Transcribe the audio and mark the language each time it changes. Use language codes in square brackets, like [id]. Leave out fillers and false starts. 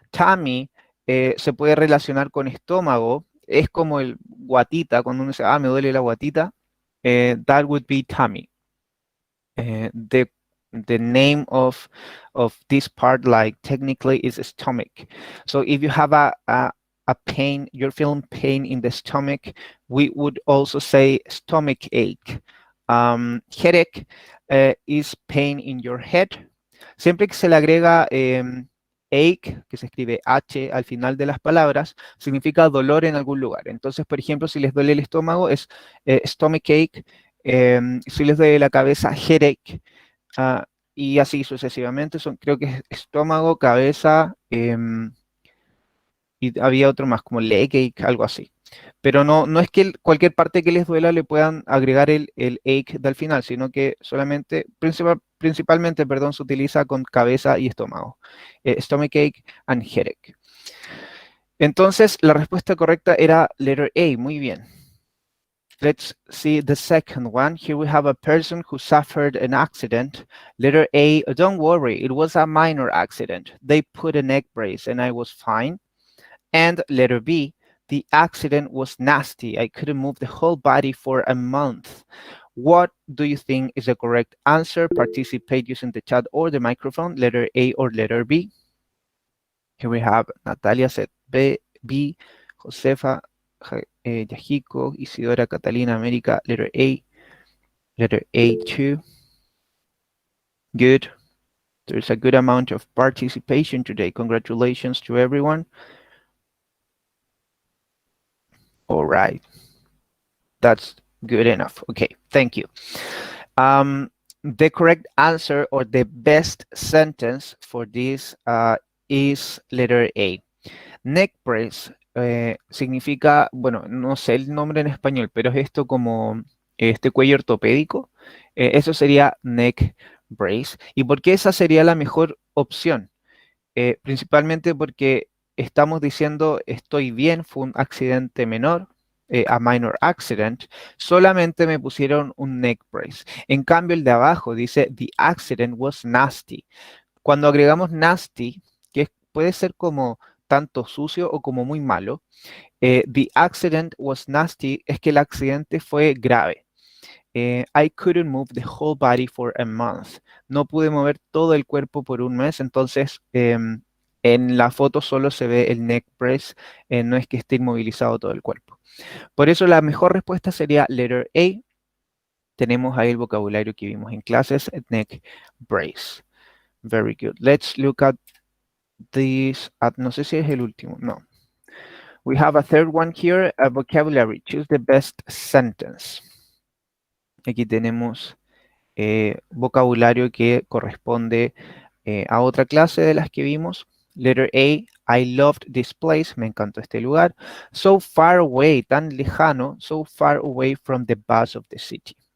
[es] Tummy se puede relacionar con estómago. Es como el guatita, cuando uno dice, me duele la guatita. [en] That would be tummy. The name of this part, like technically, is stomach. So if you have a pain, you're feeling pain in the stomach, we would also say stomach ache. Headache is pain in your head. [es] Siempre que se le agrega ache, que se escribe H al final de las palabras, significa dolor en algún lugar. Entonces, por ejemplo, si les duele el estómago, es stomach ache. Si les duele la cabeza, headache. Y así sucesivamente. Creo que es estómago, cabeza, y había otro más, como leg ache, algo así. Pero no es que cualquier parte que les duela le puedan agregar el ache del final, sino que solamente, principalmente, perdón, se utiliza con cabeza y estómago. [en] Stomach ache and headache. [es] Entonces, la respuesta correcta era letter A. Muy bien. [en] Let's see the second one. Here we have a person who suffered an accident. Letter A, don't worry, it was a minor accident. They put a neck brace and I was fine. And letter B, the accident was nasty. I couldn't move the whole body for a month. What do you think is the correct answer? Participate using the chat or the microphone, letter A or letter B. Here we have Natalia said B, Josefa, Yahiko, Isidora, Catalina, América, letter A 2. Good. There's a good amount of participation today. Congratulations to everyone. All right. That's good enough. Okay, thank you. The correct answer or the best sentence for this is letter A. [es] Neck brace significa, bueno, no sé el nombre en español, pero es esto como este cuello ortopédico. Eso sería neck brace. ¿Y por qué esa sería la mejor opción? Principalmente porque estamos diciendo estoy bien, fue un accidente menor, [en] a minor accident, [es] solamente me pusieron un neck brace. En cambio, el de abajo dice [en] the accident was nasty. [es] Cuando agregamos nasty, que puede ser como tanto sucio o como muy malo, [en] the accident was nasty [es] es que el accidente fue grave. [en] I couldn't move the whole body for a month. [es] No pude mover todo el cuerpo por un mes, entonces en la foto solo se ve el neck brace, no es que esté inmovilizado todo el cuerpo. Por eso la mejor respuesta sería letter A. Tenemos ahí el vocabulario que vimos en clases, neck brace. [en] Very good. Let's look at this. [es] No sé si es el último. No. [en] We have a third one here, a vocabulary. Choose the best sentence. [es] Aquí tenemos vocabulario que corresponde a otra clase de las que vimos. [en] Letter A, I loved this place. [es] Me encantó este lugar. [en] So far away, [es] tan lejano. [en] So far away from the buzz of the city.